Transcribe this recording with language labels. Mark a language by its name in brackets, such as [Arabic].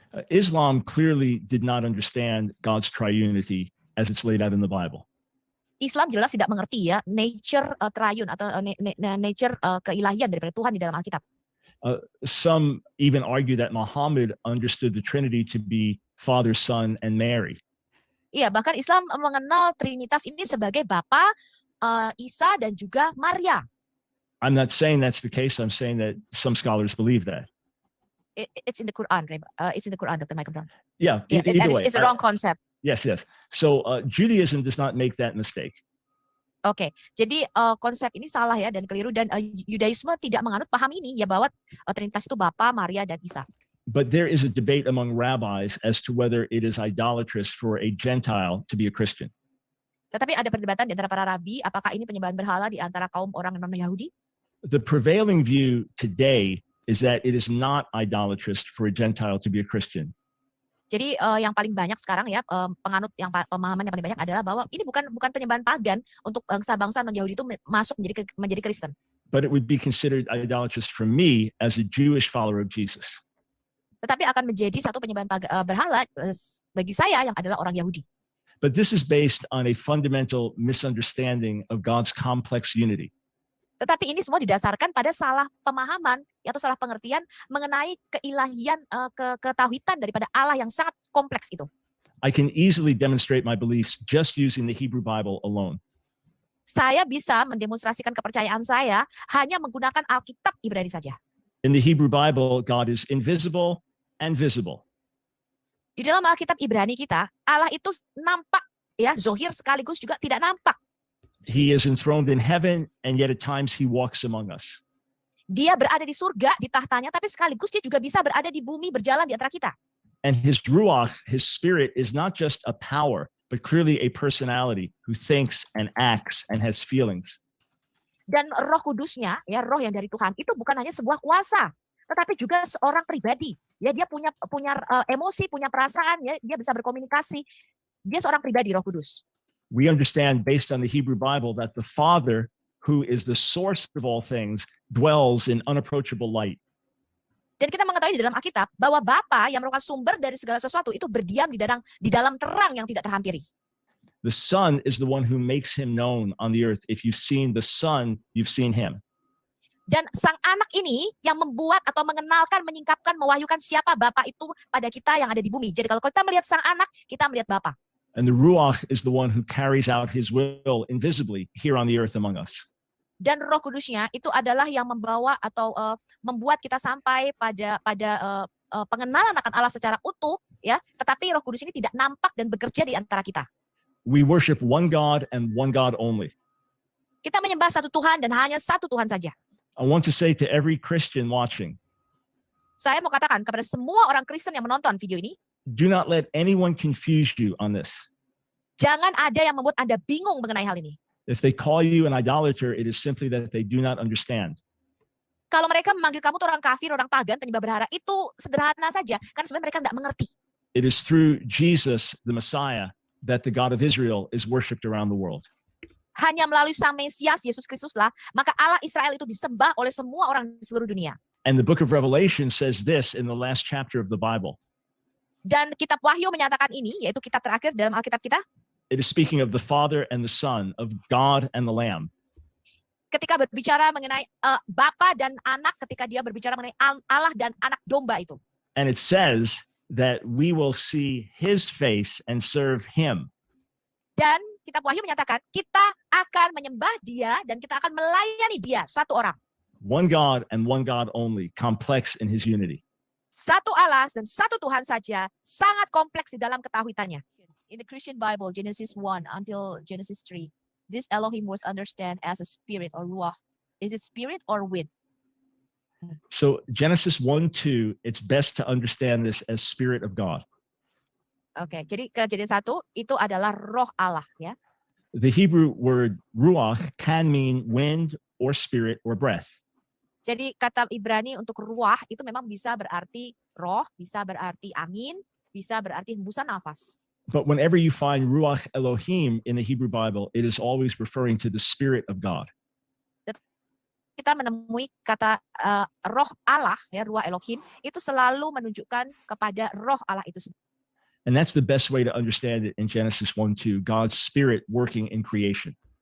[English] Islam clearly did not understand God's triunity as it's laid out in the Bible. [Indonesian] Islam jelas tidak mengerti ya nature triune atau nature keilahian daripada Tuhan di dalam Alkitab. [English] Some even argue that Muhammad understood the Trinity to be Father, Son, and Mary. [Indonesian] Iya, bahkan Islam mengenal Trinitas ini sebagai Bapa, Isa, dan juga Maria. [English] I'm not saying that's the case. I'm saying that some scholars believe that. It's in the Quran, it's in the Quran, Dr. Michael Brown. Yeah, either way. It's a wrong concept. Yes. So Judaism does not make that mistake. [Indonesian] Oke, jadi konsep ini salah ya dan keliru, dan Yudaisme tidak menganut paham ini ya bahwa Trinitas itu Bapa, Maria, dan Isa. [English] But there is a debate among rabbis as to whether it is idolatrous for a Gentile to be a Christian. [Indonesian] Tetapi ada perdebatan di antara para rabi, apakah ini penyembahan berhala di antara kaum orang non-Yahudi? [English] The prevailing view today is that it is not idolatrous for a Gentile to be a Christian. [Indonesian] Jadi yang paling banyak sekarang ya penganut yang pemahaman yang paling banyak adalah bahwa ini bukan penyembahan pagan untuk bangsa-bangsa non-Yahudi itu masuk menjadi Kristen. [English] But it would be considered idolatrous for me as a Jewish follower of Jesus. [Indonesian] Tetapi akan menjadi satu penyembahan berhala bagi saya yang adalah orang Yahudi. [English] But this is based on a fundamental misunderstanding of God's complex unity. [Indonesian] Tetapi ini semua didasarkan pada salah pemahaman atau salah pengertian mengenai keilahian, ketauhidan daripada Allah yang sangat kompleks itu. [English] I can easily demonstrate my beliefs just using the Hebrew Bible alone. [Indonesian] Saya bisa mendemonstrasikan kepercayaan saya hanya menggunakan Alkitab Ibrani saja. [English] In the Hebrew Bible, God is invisible and visible. [Indonesian] Di dalam Alkitab Ibrani kita, Allah itu nampak ya, zohir sekaligus juga tidak nampak. [English] He is enthroned in heaven, and yet at times he walks among us. [Indonesian] Dia berada di surga, di tahtanya, tapi sekaligus dia juga bisa berada di bumi, berjalan di antara kita. [English] And his ruach, his spirit, is not just a power, but clearly a personality who thinks and acts and has feelings. [Indonesian] Dan Roh Kudusnya, ya roh yang dari Tuhan, itu bukan hanya sebuah kuasa, tetapi juga seorang pribadi. Ya, dia punya emosi, punya perasaan, ya, dia bisa berkomunikasi. Dia seorang pribadi, Roh Kudus. [English] We understand based on the Hebrew Bible that the Father, who is the source of all things, dwells in unapproachable light. [Indonesian] Dan kita mengetahui di dalam Alkitab bahwa Bapa yang merupakan sumber dari segala sesuatu itu berdiam di dalam terang yang tidak terhampiri. [English] The Son is the one who makes him known on the earth. If you've seen the Son, you've seen him. [Indonesian] Dan sang anak ini yang membuat atau mengenalkan, menyingkapkan, mewahyukan siapa Bapa itu pada kita yang ada di bumi. Jadi kalau kita melihat sang anak, kita melihat Bapa. [English] And the Ruach is the one who carries out his will invisibly here on the earth among us. [Indonesian] Dan Roh Kudusnya itu adalah yang membawa atau membuat kita sampai pada pengenalan akan Allah secara utuh, ya. Tetapi Roh Kudus ini tidak nampak dan bekerja di antara kita. [English] We worship one God and one God only. [Indonesian] Kita menyembah satu Tuhan dan hanya satu Tuhan saja. [English] I want to say to every Christian watching, [Indonesian] saya mau katakan kepada semua orang Kristen yang menonton video ini, [English] do not let anyone confuse you on this. [Indonesian] Jangan ada yang membuat Anda bingung mengenai hal ini. [English] If they call you an idolater, it is simply that they do not understand. [Indonesian] Kalau mereka memanggil kamu orang kafir, orang pagan, penyembah berhala, itu sederhana saja, kan sebenarnya mereka nggak mengerti. [English] It is through Jesus, the Messiah, that the God of Israel is worshipped around the world. [Indonesian] Hanya melalui Sang Mesias Yesus Kristuslah, maka Allah Israel itu disembah oleh semua orang di seluruh dunia. [English] And the book of Revelation says this in the last chapter of the Bible. [Indonesian] Dan kitab Wahyu menyatakan ini, yaitu kitab terakhir dalam Alkitab kita. [English] It is speaking of the Father and the Son, of God and the Lamb. [Indonesian] Ketika berbicara mengenai Bapa dan Anak, ketika dia berbicara mengenai Allah dan Anak Domba itu. [English] And it says that we will see his face and serve him. [Indonesian] Dan kitab Wahyu menyatakan kita akan menyembah dia dan kita akan melayani dia, satu orang. [English] One God and one God only, complex in his unity. [Indonesian] Satu Allah dan satu Tuhan saja, sangat kompleks di dalam ketahuitannya. [English] In the Christian Bible, Genesis 1 until Genesis 3, this Elohim was understand as a spirit or ruach? Is it spirit or wind? So Genesis 1:2, it's best to understand this as Spirit of God. [Indonesian] Oke, jadi Kejadian 1 itu adalah roh Allah ya. [English] The Hebrew word ruach can mean wind or spirit or breath. [Indonesian] Jadi kata Ibrani untuk ruah itu memang bisa berarti roh, bisa berarti angin, bisa berarti hembusan nafas. [English] But whenever you find ruach Elohim in the Hebrew Bible, it is always referring to the Spirit of God. [Indonesian] Kita menemui kata roh Allah ya, ruah Elohim itu selalu menunjukkan kepada roh Allah itu sendiri. [English] And that's the best way to understand it in Genesis 1:2, God's Spirit working in creation.